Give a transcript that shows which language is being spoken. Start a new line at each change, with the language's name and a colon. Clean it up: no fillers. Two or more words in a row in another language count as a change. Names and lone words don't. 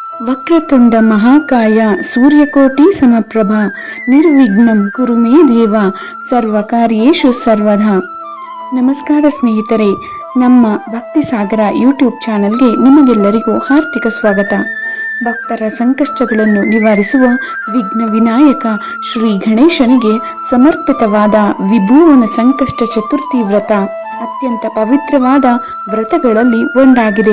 Sanskrit: ವಕ್ರತುಂಡ ಮಹಾಕಾಯ ಸೂರ್ಯಕೋಟಿ ಸಮಪ್ರಭ ನಿರ್ವಿಘ್ನಂ ಕುರು ಮೇ ದೇವ ಸರ್ವಕಾರ್ಯೇಷು ಸರ್ವದಾ.
Kannada: ನಮಸ್ಕಾರ ಸ್ನೇಹಿತರೆ, ನಮ್ಮ ಭಕ್ತಿ ಸಾಗರ ಯೂಟ್ಯೂಬ್ ಚಾನೆಲ್ಗೆ ನಿಮಗೆಲ್ಲರಿಗೂ ಹಾರ್ದಿಕ ಸ್ವಾಗತ. ಭಕ್ತರ ಸಂಕಷ್ಟಗಳನ್ನು ನಿವಾರಿಸುವ ವಿಘ್ನ ವಿನಾಯಕ ಶ್ರೀ ಗಣೇಶನಿಗೆ ಸಮರ್ಪಿತವಾದ ವಿಭುವನ ಸಂಕಷ್ಟ ಚತುರ್ಥಿ ವ್ರತ ಅತ್ಯಂತ ಪವಿತ್ರವಾದ ವ್ರತಗಳಲ್ಲಿ ಒಂದಾಗಿದೆ.